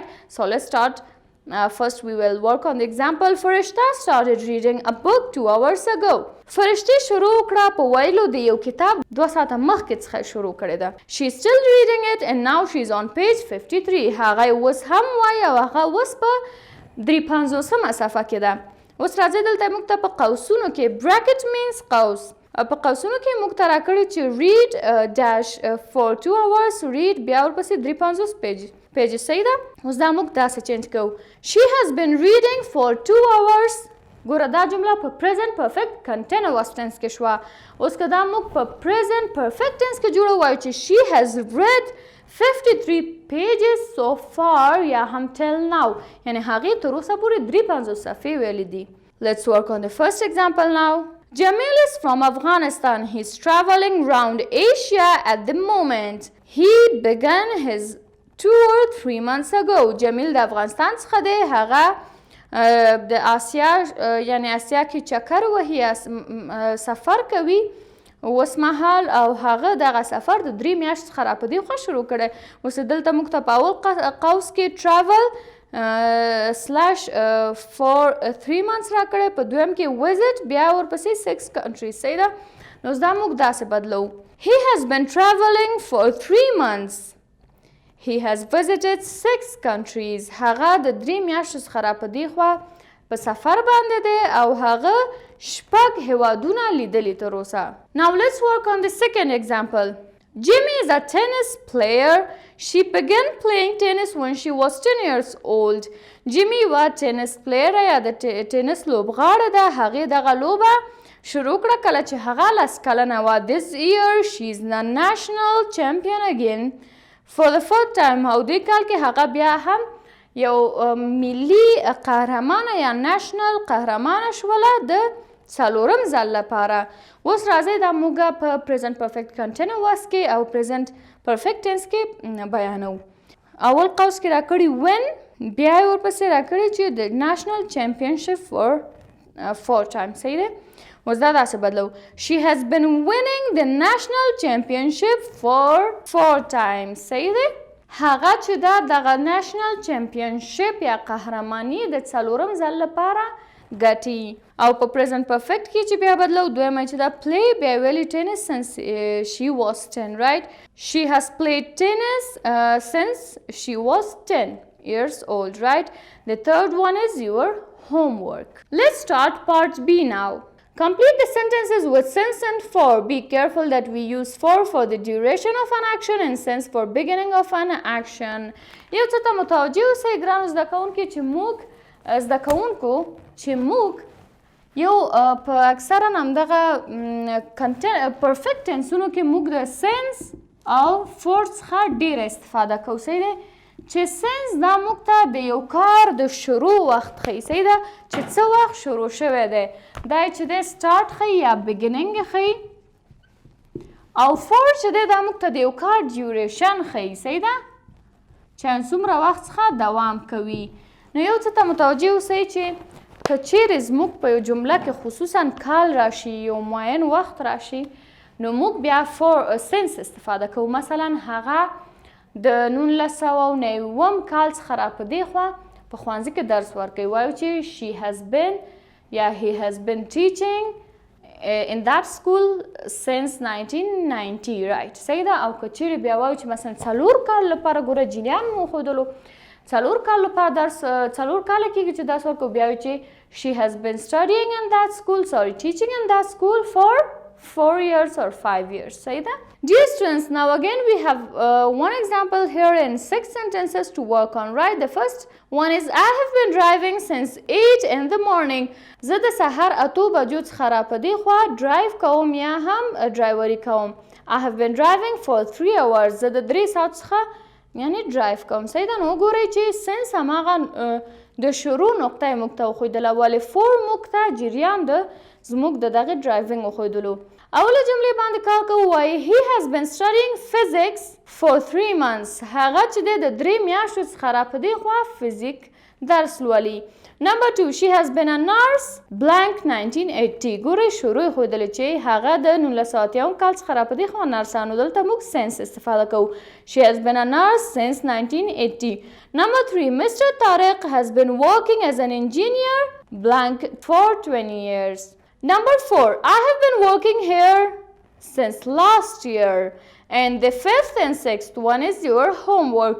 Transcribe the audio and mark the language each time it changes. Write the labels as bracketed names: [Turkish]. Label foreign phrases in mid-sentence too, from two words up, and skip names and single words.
[English] So let's start. First we will work on the example. Farishta started reading a book 2 hours ago. [Pashto] فرشتي شروع کړه په ویلو د یو کتاب 2 ساعته مخکې څخه شروع کړی ده. [English] She is still reading it and now she is on page 53. [Pashto] هغه اوس هم وایي او هغه اوس په 53مه صفحه کې ده. اوس راځئ دلته موږ ته په قوسونو کې [English] bracket means [Pashto] قوس. په قوسونو کې موږ ته راکړي چې [English] read dash for 2 hours read [Pashto] بیا ورپسې 53 پیج. صحیح ده. اوس دا موږ داسې چینج کوو. [English] She has been reading for 2 hours [Pashto] ګوره دا جمله په [English] present perfect continuous tense [Pashto] کې شوه. اوس که دا موږ په [English] present perfect tense [Pashto] کې جوړه وایو چې [English] she has read 53 pages so far [Pashto] یا هم [English] till now [Pashto] یعنی هغې تر اوسه پورې 53 صفحې ویلې دي. [English] Let's work on the first example now. Jamil is from Afghanistan. He's traveling around Asia at the moment. He began his tour 3 months ago. [Pashto] Jamil د افغانستان څخه دی. هغه د آسیا یعنی آسیا کې چکر وهي سفر کوي اوس مهال او هغه دغه سفر د 3 میاشتې څخه را په دې خوا شروع کړی. اوس دلته موږ ته په اول قوس کې [English] travel for 3 months [Pashto] را کړی، په دویم کې visit بیا ورپسې [English] 6 countries [Pashto] صحیح ده. نو اوس دا موږ داسې بدلو. [English] He has been traveling for 3 months. He has visited 6 countries. [Pashto] هغه د 3 میاشتو څخه را په دې خوا په سفر باندې دی او هغه 6 هیوادونه لیدلي تر اوسه. [English] Now let's work on the second example. Jimmy is a tennis player. She began playing tennis when she was 10 years old. Jimmy was a tennis player [Pashto] یا د ټینس لوبغاړه ده. هغې دغه لوبه شروع کړه کله چې هغه 10 کلنه وه. [English] This year she is the national champion again for the fourth time. [Pashto] او دې کال کې هغه بیا هم یو ملي قهرمانه یا ناشنل قهرمانه شوله د 4م ځل لپاره. اوس راځئ دا موږ په [English] present perfect continuous [Pashto] کې او [English] present perfect tense [Pashto] کې بیانو. اول قوس کې راکړي when بیا یې ورپسې راکړي چې د [English] national championship for 4 times [Pashto] صحیح دی. اوس دا داسې بدلو. [English] She has been winning the national championship for 4 times [Pashto] صحیح دی. هغه چې دا دغه [English] national championship [Pashto] یا قهرماني د 4م ځل لپاره ګټي. او په [English] present perfect [Pashto] کې چې بیا بدلو دویمه چې دا play بیا ویلي [English] tennis since she was 10 right. She has played tennis since she was 10 years old right. The third one is your homework. Let's start part B now. Complete the sentences with since and for. Be careful that we use for the duration of an action and since for beginning of an action. [Pashto] یو څه ته متوجه اوسئ ګرانو زده کوونکو چې موږ یو په اکثرا همدغه [English] perfect tenseونو [Pashto] کې موږ د since او for څخه ډېره استفاده کوو صحیح دی. چې since دا موږ ته د یو کار د شروع وخت ښیي صحیح ده چې څه وخت شروع شوی دی. دا چې دی start ښیي یا beginning ښیي او for چې دی دا موږ ته د یو کار duration ښیي صحیح ده چې څومره وخت څخه دوام کوي. نو یو څه ته متوجه اوسئ چې که چیرې زموږ په یو جمله کې خصوصا کال راشي یو معین وخت راشي نو موږ بیا [English] for since [Pashto] استفاده کوو. مثلا هغه د 1990 کال څخه را په دې خوا په ښوونځي کې درس ورکوي. [English] وایو چې she has been یا he has been teaching in that school since 1990 right [Pashto] صحیح ده. او که چیرې بیا وایو چې مثلا 4 کال لپاره ګوره جینیان مو ښودلو 4 کال لپاره درس 4 کاله کېږي چې درس ورکوو بیا وایو چې [English] she has been studying in that school teaching in that school for 4 years or 5 years [Pashto] صحیح ده. [English] Dear students, now again we have one example here in 6 sentences to work on right. The first one is I have been driving since 8 in the morning. [Pashto] زه د سهار 8 بجو څخه را په دې خوا ډرایو کوم یا هم ډرایوري کوم. [English] I have been driving for 3 hours. [Pashto] زه د 3 ساعت څخه یعنی ډرایو کوم صحیح ده. نو وګورئ چې since هماغه د شروع نقطه یې موږ ته وښودله ولې for موږ ته جریان د زموږ د دغې ډرایوینګ وښودلو. اوله جملې باندې کار کوو وایي [English] he has been studying physics for 3 months. [Pashto] هغه چې دی د 3 میاشتو څخه را په دې خوا فزیک درس لولي. [English] Number 2 she has been a nurse blank 1980. [Pashto] ګورئ شروع یې ښودلې چې هغه د 1980 کال څخه را په دې خوا نرسانو. دلته موږ since استفاده کوو. [English] She has been a nurse since 1980. Number 3 Mr. Tariq has been working as an engineer blank for 20 years. Number 4 I have been working here since last year. And the 5th and 6th one is your homework.